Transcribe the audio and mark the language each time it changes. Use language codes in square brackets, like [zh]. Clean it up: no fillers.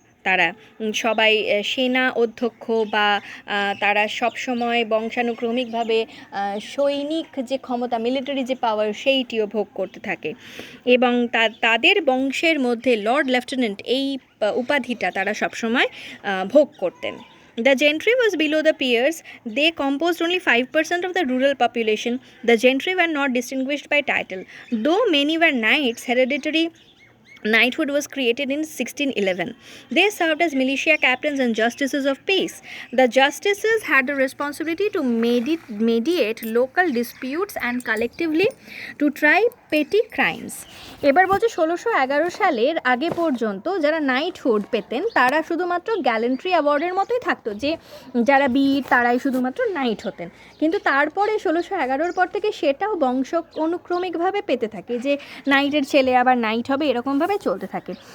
[bn] তারা সবাই সেনা অধ্যক্ষ, বা তারা সবসময় বংশানুক্রমিকভাবে সৈনিক যে ক্ষমতা, মিলিটারি যে পাওয়ার, সেইটিও ভোগ করতে থাকে, এবং তাদের বংশের মধ্যে লর্ড লেফটেন্যান্ট এই উপাধিটা তারা সবসময় ভোগ করতেন। [en] The gentry was below the peers. They composed only 5% of the rural population. The gentry were not distinguished by title. Though many were knights, hereditary knighthood was created in 1611. They served as militia captains and justices of peace. The justices had the responsibility to mediate local disputes and collectively to try petty crimes. [bn] এবার বলছে 1611 সালের আগে পর্যন্ত যারা knighthood পেতেন তারা শুধুমাত্র gallantry অ্যাওয়ার্ডের মতোই থাকতো, যে যারা বীর তারাই শুধুমাত্র নাইট হতেন। কিন্তু তারপরে 1611 পর থেকে সেটাও বংশ অনুক্রমিকভাবে পেতে থাকে, যে নাইটের ছেলে আবার নাইট হবে, এরকমভাবে চলতে থাকে।